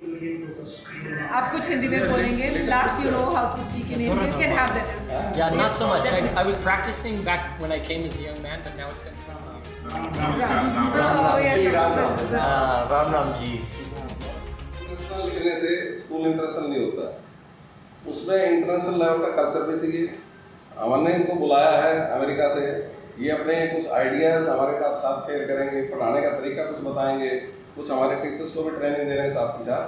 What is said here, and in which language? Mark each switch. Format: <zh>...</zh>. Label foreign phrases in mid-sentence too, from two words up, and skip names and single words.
<hi>आप कुछ हिंदी में बोलेंगे?</hi> <en>Lars, you know how to speak in English. You can have that. Yeah, not so much. I was practicing back when I came as a young man, but now it's been too long.</en> <hi>राम राम जी. इंटरनेशनल लिखने से स्कूल इंटरनेशनल नहीं होता, उसमें</hi> <en>international level</en> <hi>का कल्चर भी चाहिए। हमने इनको बुलाया है अमेरिका से, ये अपने कुछ आइडियाज हमारे साथ शेयर करेंगे, पढ़ाने का तरीका कुछ बताएंगे, कुछ हमारे टीचर्स को भी ट्रेनिंग दे रहे हैं साथ के साथ।</hi>